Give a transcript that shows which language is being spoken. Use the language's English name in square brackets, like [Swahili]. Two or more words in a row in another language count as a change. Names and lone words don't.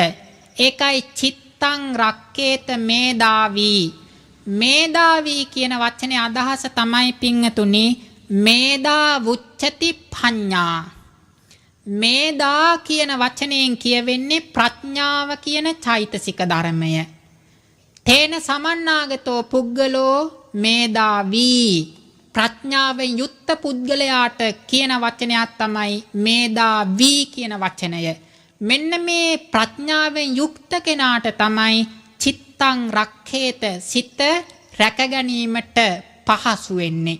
[Pali] ඒකයි චිත්තං රක්කේත මේදාවී. [Sinhala] මේදාවී කියන වචනේ අදහස තමයි පින්තුනි, [Pali] මේදා වුච්චති පඤ්ඤා. [Sinhala] මේදා කියන වචනයෙන් කියවෙන්නේ ප්‍රඥාව කියන චෛතසික ධර්මය. [Pali] තේන සමන්නාගතෝ පුද්ගලෝ මේදාවී. [Sinhala] ප්‍රඥාවෙන් යුක්ත පුද්ගලයාට කියන වචනයක් තමයි මේදාවී කියන වචනය. මෙන්න මේ ප්‍රඥාවෙන් යුක්ත කෙනාට තමයි [Pali] චිත්තං රක්ඛේත, [Sinhala] සිත රැක ගැනීමට පහසු වෙන්නේ.